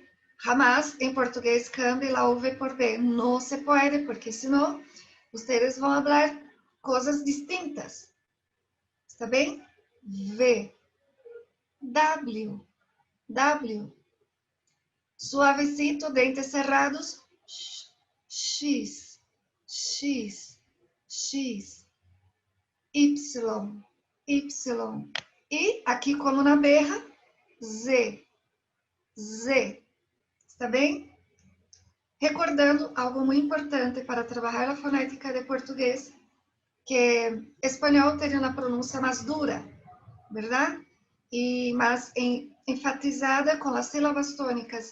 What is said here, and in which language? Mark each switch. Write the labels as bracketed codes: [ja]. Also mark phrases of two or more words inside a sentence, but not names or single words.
[es] Jamás [pt] em português [es] cambie la V por B. No se puede, porque senão ustedes vão hablar [pt] coisas distintas. ¿Está bem? V. W. W. [es] Suavecito, dentes cerrados. [pt] X. X. X. Y. Y. E aqui, como na berra, Z. Z. Está bem? Recordando algo muito importante para trabalhar a fonética de português, que espanhol tem uma pronúncia mais dura, verdade? E mais enfatizada com as sílabas tônicas.